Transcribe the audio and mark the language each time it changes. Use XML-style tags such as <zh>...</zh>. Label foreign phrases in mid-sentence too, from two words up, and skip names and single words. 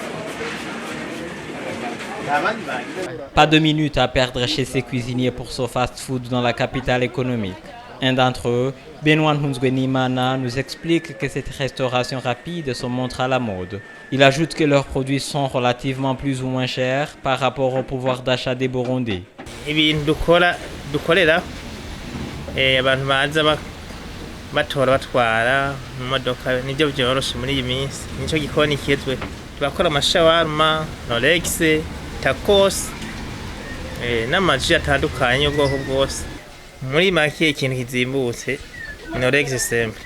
<fr>Pas de minutes à perdre chez ces cuisiniers pour ce fast-food dans la capitale économique. Un d'entre eux, Benoît Nhunzwenimana, nous explique que cette restauration rapide se montre à la mode. Il ajoute que leurs produits sont relativement plus ou moins chers par rapport au pouvoir d'achat des Burundais.</fr> <rn>Ibintu dukorera abantu baza batora batwara mu modoka nibyo byoroshe muri iyi minsi nico gikoni kitwe tubakora amashawarma Rolex tacos n'amaji atandukanye ubwoko bwose muri make ikintu kizimbutse Rolex simple</rn>